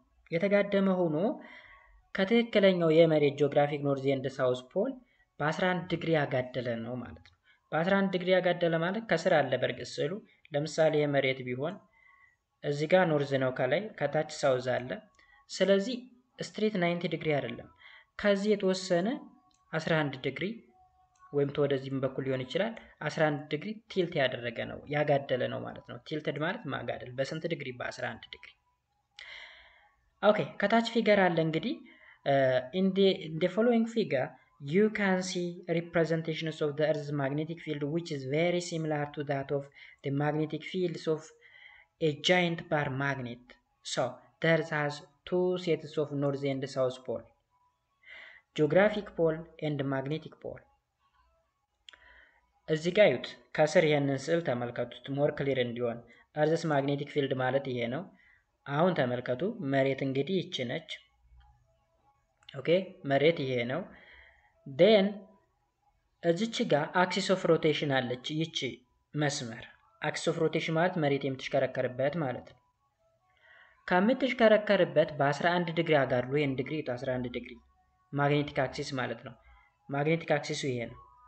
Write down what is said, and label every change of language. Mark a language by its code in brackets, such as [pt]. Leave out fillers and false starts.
[am] የተጋደመ ሆኖ ከትክክለኛው የመሬት ጂኦግራፊክ ኖርዝ ኤንድ ሳውዝ ፖል በ11 ዲግሪ ያጋደለ ነው ማለት ነው። በ11 ዲግሪ ያጋደለ ማለት ከስር አለ በርግጥ ስዕሉ። ለምሳሌ የመሬት ቢሆን እዚህ ጋር ኖርዝ ነው ከላይ፣ ከታች ሳውዝ አለ። ስለዚህ ስትሬት 90 ዲግሪ አይደለም። ከዚህ የተወሰነ 11 ዲግሪ ወይም ወደዚህም በኩል ሊሆን ይችላል 11 ዲግሪ ቲልት ያደረገ ነው ያጋደለ ነው ማለት ነው። ቲልትድ ማለት ማጋደል በስንት ዲግሪ? በ11 ዲግሪ። ኦኬ ከታች ፊገር አለ እንግዲህ [en] in the following figure you can see representations of the Earth's magnetic field which is very similar to that of the magnetic fields of a giant bar magnet. So the Earth has two sets of north and south pole, geographic pole and magnetic pole. [am] እዚህ ጋር እዩት። ከስር ይሄንን ስዕል ተመልከቱት ሞር ክሊር እንዲሆን። እርዝስ ማግኔቲክ ፊልድ ማለት ይሄ ነው። አሁን ተመልከቱ። መሬት እንግዲህ ይቺ ነች። ኦኬ መሬት ይሄ ነው። ዴን እዚች ጋር አክሲስ ኦፍ ሮቴሽን አለች። ይቺ መስመር አክሲስ ኦፍ ሮቴሽን ማለት መሬት የምትሽከረከርበት ማለት ነው። ከምትሽከረከርበት በ11 ዲግሪ አጋድሎ ይሄን ዲግሪ 11 ዲግሪ ማግኔቲክ አክሲስ ማለት ነው። ማግኔቲክ አክሲሱ ይሄ ነው።